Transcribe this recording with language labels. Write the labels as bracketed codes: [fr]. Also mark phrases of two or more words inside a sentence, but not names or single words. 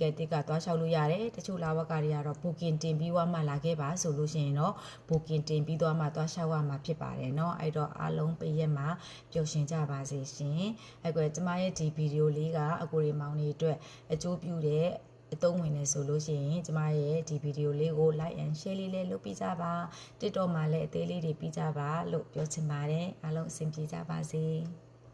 [my] ကဲတစ်ကတွားလျှောက်လို့ရတယ်တချို့လာဝကတွေကတော့ booking တင်ပြီးွားမှလာခဲ့ပါဆိုလို့ရှိရင်တော့ booking တင်ပြီးသွားမှတွားလျှောက်ရမှာဖြစ်ပါတယ်เนาะအဲ့တော့အားလုံးပိတ်ရက်မှာပျော်ရွှင်ကြပါစေရှင်အဲ့ကွယ်ကျမရဲ့ဒီဗီဒီယိုလေးကအကိုရီမောင်လေးအတွက်အကျိုးပြုတဲ့အသုံးဝင်နေဆိုလို့ရှိရင်ကျမရဲ့ဒီဗီဒီယိုလေးကို [en] like and share [my] လေးလည်းလုပ်ပေးကြပါ TikTok မှာလည်းအသေးလေးတွေပြီးကြပါလို့ပြောချင်ပါတယ်အားလုံးအဆင်ပြေကြပါစေ